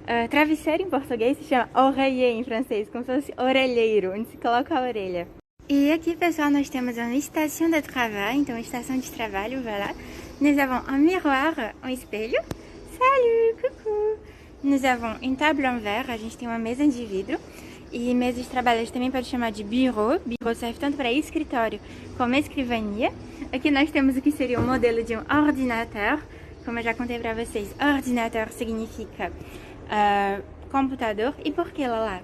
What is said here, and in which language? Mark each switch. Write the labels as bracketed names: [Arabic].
[Portuguese] Travesseiro em português se chama oreiller em francês, como se fosse orelheiro, onde se coloca a orelha. E aqui, pessoal, nós temos uma station de travail, então estação de trabalho, voilà. [French] Nous avons un miroir, [Portuguese] um espelho. [French] Salut, coucou! Nous avons une table en verre, [Portuguese] a gente tem uma mesa de vidro. E mesa de trabalho a gente também pode chamar de bureau. Bureau serve tanto para escritório como escrivania. Aqui nós temos o que seria um modelo de um ordinateur. Como eu já contei para vocês, ordinateur significa computador. E por que, Lala?